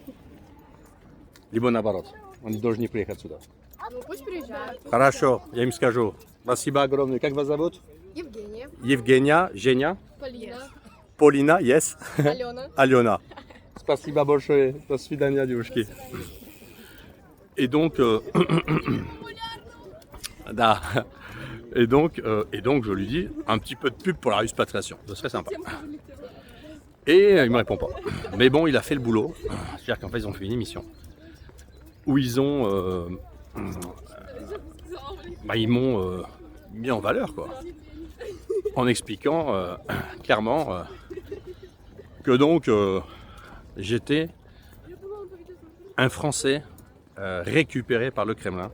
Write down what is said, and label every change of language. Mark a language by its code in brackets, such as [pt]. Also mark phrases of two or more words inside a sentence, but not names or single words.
[ru] Либо наоборот. Они должны приехать сюда. Ну пусть приезжают. Хорошо, я им скажу. Спасибо огромное. Как вас зовут? Евгения, Евгения, Женя, Полина, Полина, yes, Алена. Алена. Спасибо большое. До свидания, девушки. [fr] Et donc, da. Et donc, je lui dis un petit peu de pub pour la Ruspatriation. Ce serait sympa. Et il me répond pas. Mais bon, il a fait le boulot. C'est-à-dire qu'en fait, ils ont fait une émission où ils ont, ils m'ont mis en valeur, quoi, en expliquant clairement que donc j'étais un Français récupéré par le Kremlin.